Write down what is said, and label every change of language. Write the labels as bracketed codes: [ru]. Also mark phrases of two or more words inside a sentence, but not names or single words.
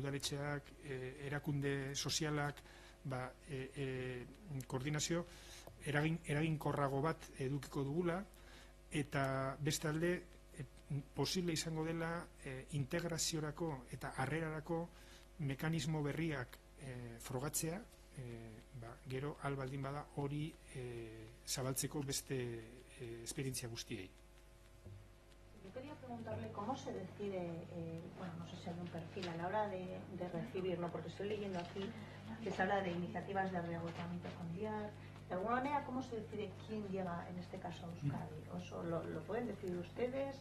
[eu] udaletxeak, erakunde sozialak, koordinazio eraginkorrago bat edukiko dugula, eta bestalde posible izango dela integraziorako eta harrerarako mekanismo berriak frogatzea, gero albaldin bada hori zabaltzeko beste esperientzia guztiei. [es] Yo quería preguntarle cómo se decide, bueno, no sé si hay un perfil a la hora de recibir, ¿no? Porque estoy leyendo aquí que se habla de iniciativas de reagotamiento familiar. De alguna manera, ¿cómo se decide quién llega, en este caso, a Euskadi? ¿O eso lo pueden decidir ustedes?